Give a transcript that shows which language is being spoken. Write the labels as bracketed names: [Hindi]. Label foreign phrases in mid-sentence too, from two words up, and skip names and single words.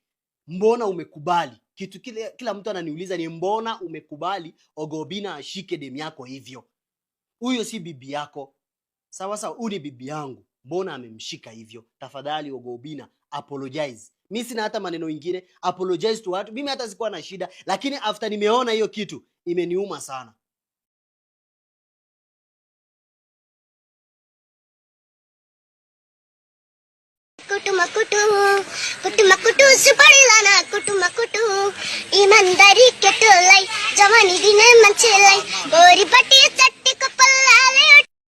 [Swahili] Mbona umekubali? Kitu kila mtu ananiuliza ni mbona umekubali Obina ashike demu yako hivyo? Huyo si bibi yako. Sawa, huyu ni bibi yangu. Mbona amemshika hivyo? Tafadhali Obina, apologize. Mimi sina hata maneno mengine, [English] apologize to watu. [Swahili] Mimi hata sikuwa na shida, lakini after nimeona hiyo kitu imeniuma sana. [Nepali] कुटुमकुटु सुपडलाना कुटुमकुटु ईमानदारी केटोलाई जवानी दिने मान्छेलाई गोरी पट्टी चट्टी कपालले